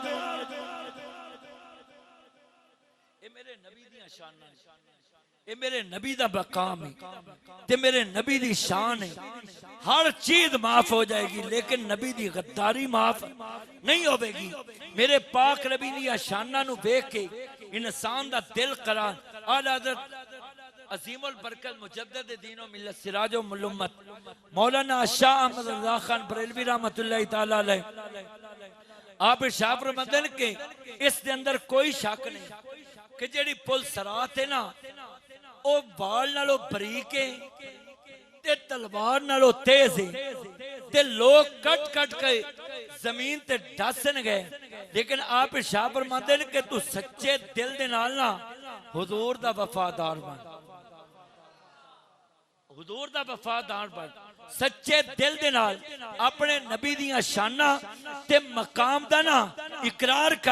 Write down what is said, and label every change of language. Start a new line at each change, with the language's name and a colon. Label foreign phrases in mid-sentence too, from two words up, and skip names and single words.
Punjabi: اے میرے نبی دی شان ہے، اے میرے نبی دا مقام ہے تے میرے نبی دی شان ہے.
Urdu: ہر چیز معاف ہو جائے گی لیکن نبی دی غداری معاف نہیں ہوگی.
Punjabi: میرے پاک نبی دی شاناں نوں دیکھ کے انسان دا دل قرار اعلیٰ حضرت عظیم البرکت مجدد دین و ملت سراج و ملمت مولانا شاہ احمد رضا خان بریلوی
Arabic: رحمة الله تعالى عليه
Punjabi: آپ ارشاد فرماتے کے اس دے اندر کوئی شک نہیں کہ جیہڑی پل صراط ہے نا او وال نالوں باریک ہے تے تلوار نالوں تیز ہے تے لوک کٹ کٹ کے زمین تے ڈھ گئے، لیکن آپ ارشاد فرماتے ہیں کہ توں سچے دل دے نال نا حضور دا وفادار بن، حضور دا وفادار بن، سچے دل دے نال اپنے نبی دیاں شاناں تے مقام دا نا اقرار کر.